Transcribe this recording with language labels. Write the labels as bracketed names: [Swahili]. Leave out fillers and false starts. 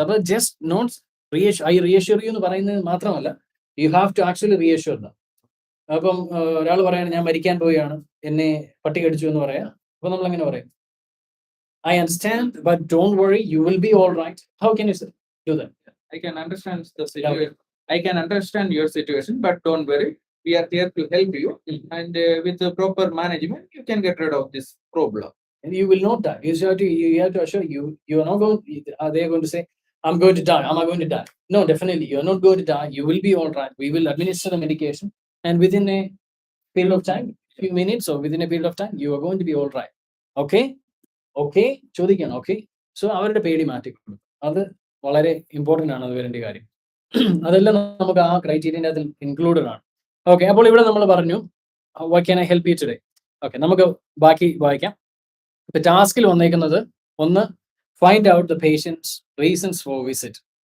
[Malayalam] അപ്പോൾ [English] just not I reassure you [Malayalam] എന്ന് പറയുന്നത് മാത്രമല്ല, [English] You have to actually reassure them. [Malayalam] അപ്പം ഒരാൾ പറയാണ് ഞാൻ മരിക്കാൻ പോവുകയാണ്, എന്നെ പട്ടി കടിച്ചു എന്ന് പറയാം. അപ്പൊ നമ്മൾ എങ്ങനെ പറയും? [English] I understand but don't worry, you will be all right. How can you do that? I can understand the situation. I can understand your situation, but don't worry. We are here to help you, and with the proper management, you can get rid of this problem. And you will not die. You have to assure you are not going. Are they going to say, "I'm going to die"? Am I going to die? No, definitely you are not going to die. You will be all right. We will administer the medication, and within a period of time, few minutes or within a period of time, you are going to be all right. [Malayalam] Okay, ചോദിക്കണം. Okay, so അവരുടെ പേടി മാറ്റിക്കൊടുക്കും. അത് വളരെ important ആണ്. അത് വരേണ്ട കാര്യം അതെല്ലാം നമുക്ക് ആ ക്രൈറ്റീരിയൻ്റെ അതിൽ ഇൻക്ലൂഡഡ് ആണ്. ഓക്കെ, അപ്പോൾ ഇവിടെ നമ്മൾ പറഞ്ഞു [English] What can I help you today. [Malayalam] Okay, നമുക്ക് ബാക്കി വായിക്കാം. ഇപ്പൊ ടാസ്കിൽ വന്നേക്കുന്നത് ഒന്ന്, [English] Find out the patients reasons for visit.